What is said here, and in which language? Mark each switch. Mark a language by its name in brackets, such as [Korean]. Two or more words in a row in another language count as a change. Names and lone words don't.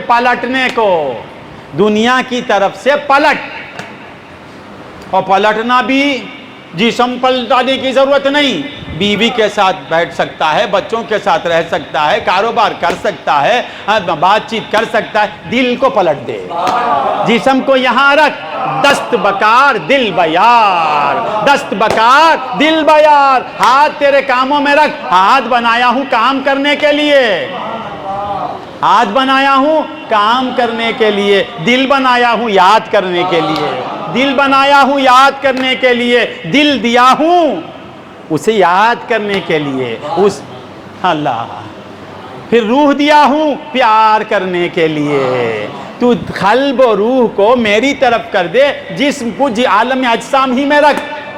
[Urdu] پلٹنے کو، دنیا کی طرف سے پلٹ، اور پلٹنا بھی جسم پلٹانے کی ضرورت نہیں، بیوی کے ساتھ بیٹھ سکتا ہے، بچوں کے ساتھ رہ سکتا ہے، کاروبار کر سکتا ہے، بات چیت کر سکتا ہے، دل کو پلٹ دے، جسم کو یہاں رکھ، [Persian] دست بکار دل بیار، دست بکار دل بیار، [Urdu] ہاتھ تیرے کاموں میں رکھ، ہاتھ بنایا ہوں کام کرنے کے لیے، ہاتھ بنایا ہوں کام کرنے کے لیے، دل بنایا ہوں یاد کرنے کے لیے، دل بنایا ہوں یاد کرنے کے لیے، دل دیا ہوں اسے یاد کرنے کے لیے، اس اللہ، پھر روح دیا ہوں پیار کرنے کے لیے، تو قلب و روح کو میری طرف کر دے، جسم کو عالم اجسام ہی میں رکھ۔